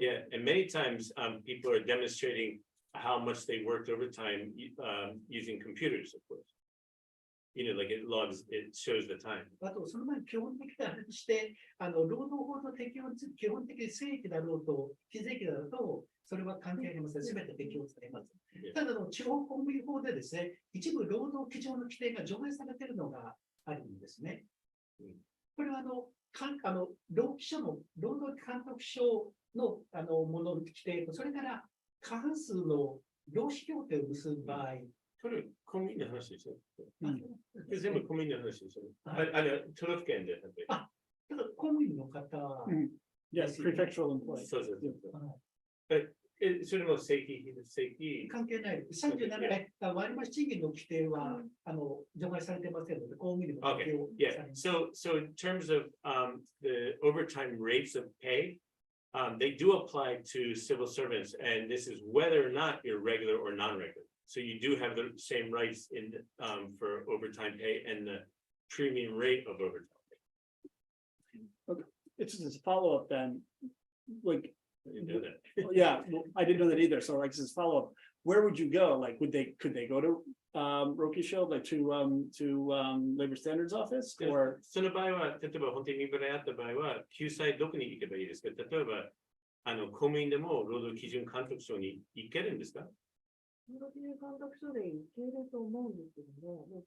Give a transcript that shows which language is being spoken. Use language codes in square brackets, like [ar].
[en] Yeah, and many times people are demonstrating how much they worked overtime using computers, of course. like it logs, it shows the time. [ja] あと、その前に基本的な話して、労働法の適用について基本的に正規だろうと、非正規だろうと、それは関係ありません。すべて適用されます。ただ地方公務員法でですね、一部労働基準の規定が除外されているのがあるんですね。これは労基署の労働監督署のものの規定と、それから過半数の労使協定を結ぶ場合、これ、公務員の話ですよ。全部公務員の話ですよ。都道府県で。ただ公務員の方、 [en] Yes, prefectural employees. [ja] そうそうそう。それも正規、非正規。関係ない。 37年、割増賃金の規定は除外されてませんので、公務員の適用 [en] Yeah. So in terms of the overtime rates of pay, they do apply to civil servants, and this is whether or not you're regular or non-regular. So you do have the same rights in for overtime pay and the premium rate of overtime pay. Okay. It's just a follow-up then, like, I didn't know that. yeah, well, I didn't know that either. So like this follow-up, where would you go? Like, could they go to Rokisho, like to Labor Standards Office or? [ja] その場合は、例えば本当に身払いあった場合は、救済どこに行けばいいですか？例えば、公務員でも労働基準監督署に行けるんですか？労働基準監督署で行けると思うんですけどね。